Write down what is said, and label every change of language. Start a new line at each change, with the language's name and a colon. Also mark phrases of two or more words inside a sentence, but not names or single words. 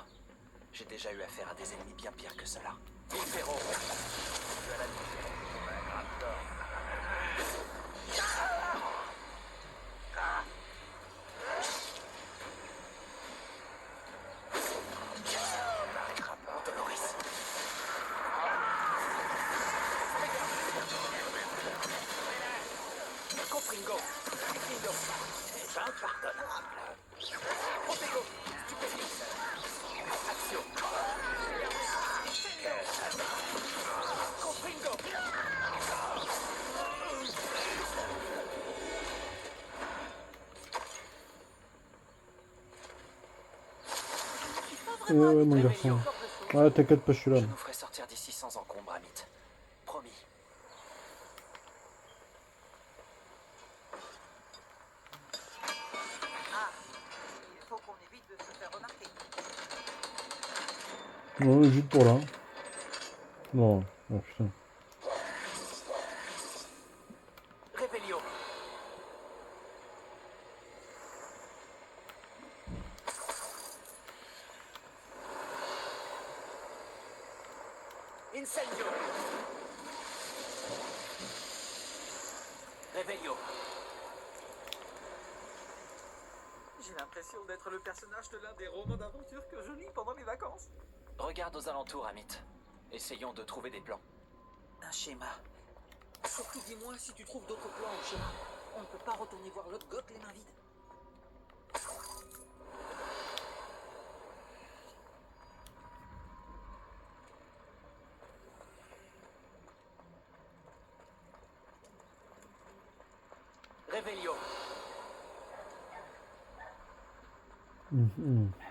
French: J'ai déjà eu affaire à des ennemis bien pires que cela. Infero. Tu as la Doloris. Confringo. Diffindo. C'est impardonnable. Protego. Stupéfix. Action. Confringo. Ouais, mon garçon. Ouais, t'inquiète pas, je suis là. Je nous ferai sortir d'ici sans encombre, Amit. Promis. Ah, il faut qu'on évite de se faire remarquer. Non, juste pour là. Non, oh putain. Revelio. Incendio. Revelio. J'ai l'impression d'être le personnage de l'un des romans d'aventure que je lis pendant les vacances. Regarde aux alentours, Amit. Essayons de trouver des plans. Un schéma. Surtout dis-moi si tu trouves d'autres plans au schéma. On ne peut pas retourner voir l'autre goth les mains vides. Revelio. Mhm.